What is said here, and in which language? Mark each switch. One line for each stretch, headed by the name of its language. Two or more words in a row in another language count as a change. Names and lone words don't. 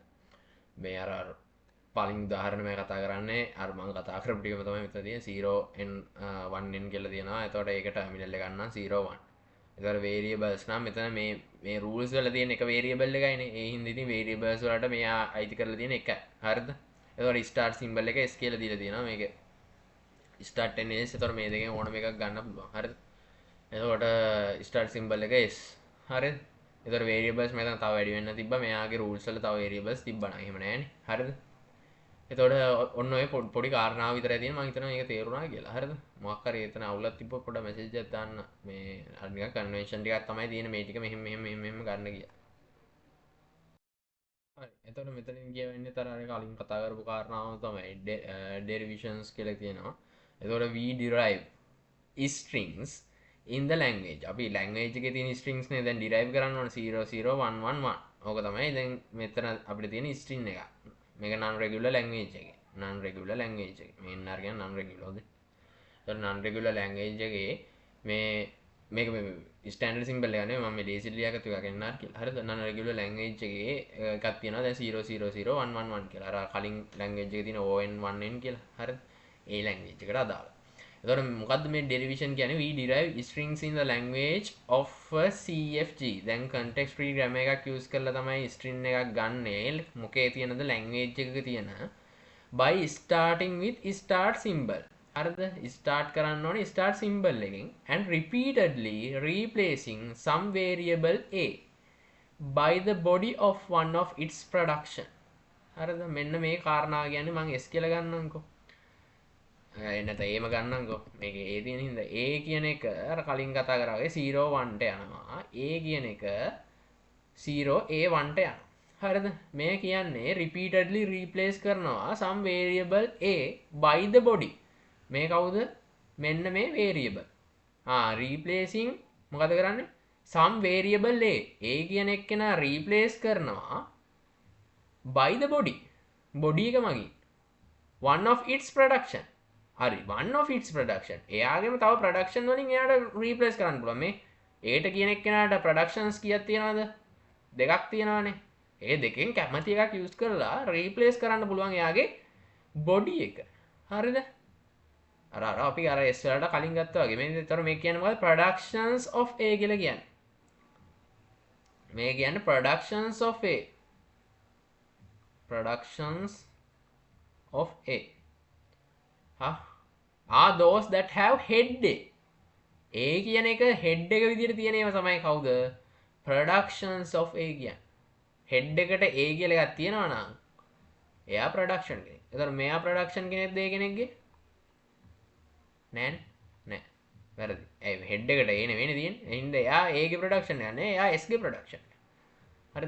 Sinhala: මේ අර පලින් උදාහරණ මේ කතා කරන්නේ අර මම කතා කරපු ටිකම තමයි මෙතන තියෙන 0n 1n කියලා තියෙනවා. එතකොට ඒක ටර්මිනල් එක ගන්නම් 0 1. එතකොට variables නම් මෙතන මේ rules වල තියෙන එක variable එකයිනේ. ඒ හින්දා ඉතින් variables වලට මෙයා අයිති කරලා තියෙන එක. හරිද? එතකොට
English: start symbol
Sinhala: එක s කියලා දීලා තියෙනවා. මේක
English: start and s.
Sinhala: එතකොට මේ දෙකෙන් ඕනම එකක් ගන්න පුළුවන්. හරිද? එතකොට
English: start symbol
Sinhala: එක s. හරිද? එතකොට variables මෙතන තව වැඩි වෙන්න තිබ්බා. මෙයාගේ rules වල තව variables තිබ්බා නම් එහෙම නෑනේ. හරිද? එතකොට ඔන්න ඔය පොඩි කාරණාව විතරයි තියෙන්නේ. මම හිතනවා මේක තේරුණා කියලා. හරිද? මොකක් හරි එතන අවුලක් තිබ්බොත් පොඩ්ඩක් මැසේජ් එකක් දාන්න. මේ අර නිකන් කන්වෙන්ෂන් ටිකක් තමයි තියෙන්නේ. මේ ටික මෙහෙම ගන්න කියලා. හරි. එතකොට මෙතනින් කියවෙන්නේ තර අර කලින් කතා කරපු කාරණාව තමයි derivations කියලා තියෙනවා.
English: එතකොට we derive strings in the language.
Sinhala: අපි language එකේ තියෙන strings නේ දැන් derive කරන්න ඕනේ 0 0 1 1 1. ඕක තමයි දැන් මෙතන අපිට තියෙන string එක. මේක
English: non regular language
Sinhala: එකේ.
English: non regular language
Sinhala: එකේ. මේ nr කියන්නේ
English: non regular
Sinhala: ද. ඒතර
English: non regular language
Sinhala: එකේ මේක
English: standard symbol
Sinhala: එක නෙවෙයි මම මේ ලේසි ලියාගත්තු එකක් nr කියලා. හරිද?
English: non regular language
Sinhala: එකේ එකක් තියෙනවා දැන් 0 0 0 1 1 1 කියලා. අර කලින් language එකේ තියෙන on 1n කියලා. හරිද? ඒ language එකට අදාළ. එතකොට මොකද්ද මේ derivation කියන්නේ?
English: we derive strings in the language of a CFG.
Sinhala: දැන්
English: context free grammar
Sinhala: එකක් use කරලා තමයි string එකක් ගන්නෙ. මොකේ තියෙනද
English: language
Sinhala: එකක තියෙන
English: by starting with start symbol.
Sinhala: හරිද?
English: start
Sinhala: කරන්න ඕනේ
English: start symbol එකෙන් and repeatedly replacing some variable a by the body of one of its production.
Sinhala: හරිද? මෙන්න මේ කාරණා කියන්නේ මම s කියලා ගන්නම්කෝ. එන්නත ඒම ගන්නකෝ මේක ඒ තියෙන හින්දා a කියන එක අර කලින් කතා කරා වගේ 0 1ට යනවා a කියන එක 0 a 1ට යනවා. හරිද? මේ කියන්නේ
English: repeatedly replace කරනවා some variable a by the body.
Sinhala: මේ කවුද? මෙන්න මේ variable. replacing මොකද කරන්නේ?
English: some variable a
Sinhala: කියන එක්කෙනා
English: replace කරනවා by the body
Sinhala: එක මගින්
English: one of its production. හරි, one of its production.
Sinhala: එයාගේම තව production වලින් එයාට replace කරන්න පුළුවන්. මේ ඒට කියන එක්කෙනාට productions කීයක් තියෙනවද? දෙකක් තියෙනවානේ. ඒ දෙකෙන් කැමති එකක් use කරලා replace කරන්න පුළුවන් එයාගේ body එක. හරිද? අර අපි අර S වලට කලින් ගත්තා වගේ. මේ විතර මේ කියන්නේ මොකද?
English: productions of A
Sinhala: කියලා කියන්නේ. මේ කියන්නේ
English: productions of A. productions of A are those that have head A.
Sinhala: A කියන එක head එක විදිහට තියෙන ඒවා තමයි කවුද? productions of A කියන්නේ. head එකට A කියලා එකක් තියෙනවා නම් එයා production කෙනෙක්. ඒතර මෙයා production කෙනෙක්ද A කෙනෙක්ගේ? නෑ. වැරදි. ඒ head එකට A නෙවෙයිනේ තියෙන්නේ. එහෙනම් එයා A ගේ production යන්නේ. එයා S ගේ production. හරිද?